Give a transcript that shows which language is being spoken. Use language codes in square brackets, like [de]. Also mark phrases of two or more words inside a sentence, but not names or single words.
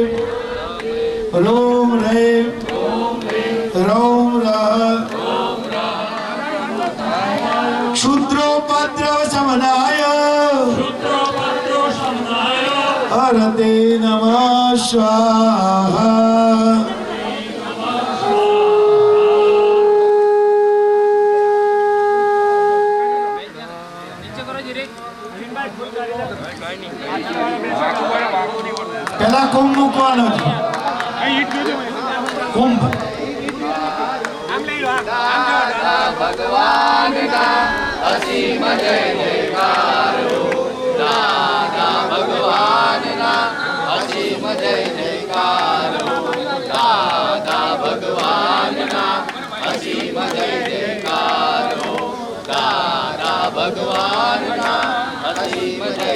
[sa] रोम रे रोम क्षुद्रोपद्र समनाय हरते नमः स्वाहा [hi] पहला कुंभ [gu] મૂકવાનો છે કુંભ ભગવાનના અસીમ જય જયકારો દાદા ભગવાનના અસીમ જય જયકારો દાદા ભગવાનના અસીમ જય જયકારો દાદા ભગવાનના અસીમ જય